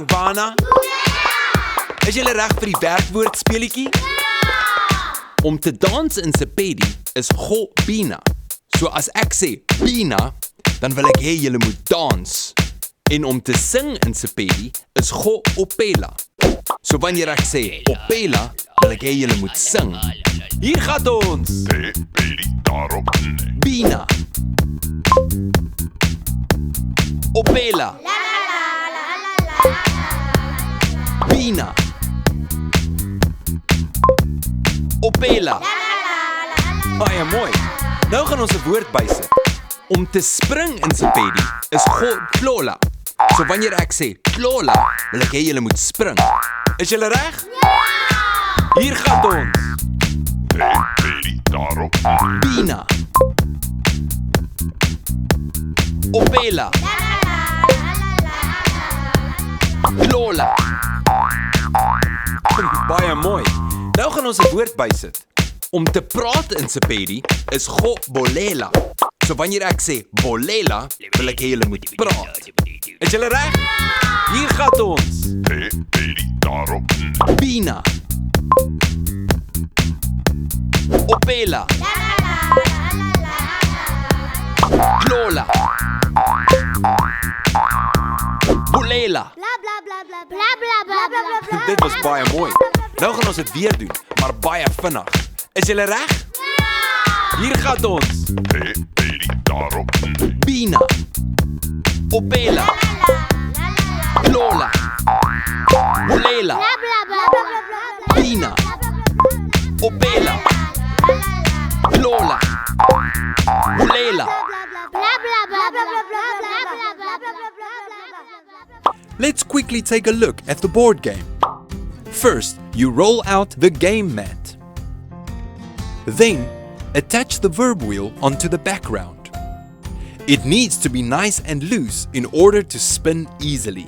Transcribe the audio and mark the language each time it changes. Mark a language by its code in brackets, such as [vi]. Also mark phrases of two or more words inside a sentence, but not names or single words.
[af] Rihanna? Is julle reg vir die werkwoord speletjie? Om te dans in Sepedi is [nso] go bina. [af] So as ek sê bina, dan wil ek hê julle moet dans. En om te sing in Sepedi is [nso] go opela. [af] So wanneer ek sê opela, wil ek hê julle moet sing. Hier gaan ons. Sepedi daarop. [nso] Bina. Opela. [af] Bina. Opela. Baie mooi. Nou gaan ons 'n woord bysit. Om te spring in Sepedi is [nso] go tlola. [af] So wanneer ek sê tlola, wil ek hê julle moet spring. Is julle reg? Ja! Hier gaan ons. Sepedi daarop. [nso] Bina. Opela. [af] Tlola. Baie mooi. Nou gaan ons 'n woord bysit. Om te praat in Sepedi is [nso] go bolela. [af] So wanneer ek sê bolela, wil ek hê julle moet praat. Is julle reg? Hier gaan ons. Sepedi daarop. [nso] Bina. Opela. [af] Tlola. Bolela. Dit was baie mooi. Nou gaan ons dit weer doen, maar baie vinnig. Is julle reg? Ja! Hier gaan ons. Sepedi daarop. [nso] Bina. Opela. Tlola. Bolela. Bina. Opela. Tlola. Bolela. [en] Let's quickly take a look at the board game. First, you roll out the game mat. Then, attach the verb wheel onto the background. It needs to be nice and loose in order to spin easily.